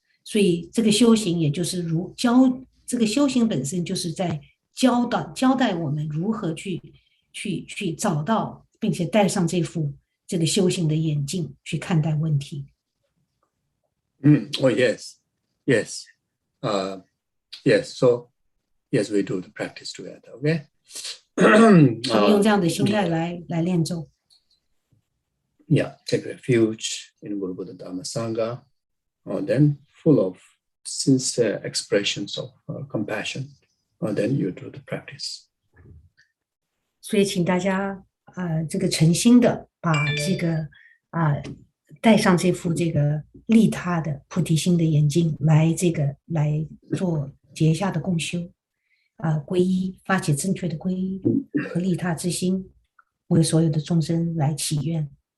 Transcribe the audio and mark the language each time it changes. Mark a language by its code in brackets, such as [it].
[zh] 所以这个修行，也就是这个修行本身就是在交代我们如何去找到，并且戴上这个修行的眼镜去看待问题。 [en] Oh, yes. Yes. Yes. So, yes, we do the practice together. Okay. [zh] 我们用这样的心态来练咒。 [en] Yeah, take refuge in Guru Buddha Dhamma Sangha, then full of sincere expressions of compassion, then you do the practice. [zh] 所以，请大家这个诚心的把这个戴上这副这个利他的菩提心的眼镜，来做结下的共修皈依，发起正确的皈依和利他之心，为所有的众生来祈愿。